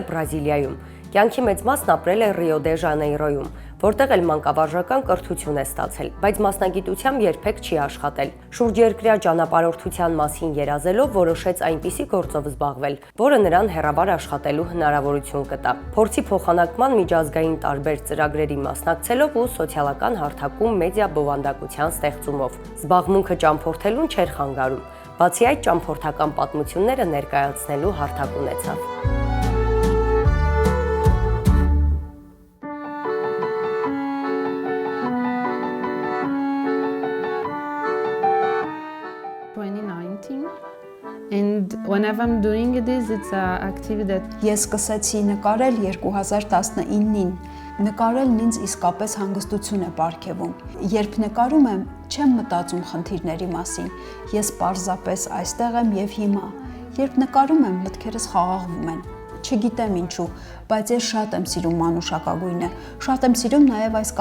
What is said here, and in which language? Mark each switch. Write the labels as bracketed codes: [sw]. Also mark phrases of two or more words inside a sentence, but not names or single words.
[hy] Բրազիլիայում, կյանքի մեծ մասն ապրել է Ռիո դե Ժանեյրոյում, որտեղ էլ մանկավարժական կրթություն է ստացել, բայց մասնագիտությամբ երբեք չի աշխատել։ Շուրջերկրյա ճանապարհորդության մասին երազելով որոշեց այնպիսի գործով զբաղվել, որը նրան հեռավար աշխատելու հնարավորություն կտա։ Փորձի փոխանակման միջազգային տարբեր ծրագրերի մասնակցելով ու սոցիալական հարթակում մեդիա բովանդակության ստեղծումով։ Զբաղմունքը ճամփորդելուն չէր խանգարում, բացի այդ ճամփորդական պատմությունները ներկայացնելու հարթակ ունեցավ։ [en] And whenever I'm doing this, it's an activity that [hy] Ես սկսեցի նկարել 2019-ին։ Նկարելն ինձ իսկապես հանգստություն է պարգևում։ Երբ նկարում եմ, չեմ մտածում խնդիրների մասին։ Ես պարզապես այստեղ եմ եւ հիմա։ Երբ նկարում եմ, մտքերս խաղաղվում են։ Չգիտեմ ինչու, բայց ես շատ եմ սիրում մանուշակագույնը։ Շատ եմ սիրում նաեւ այս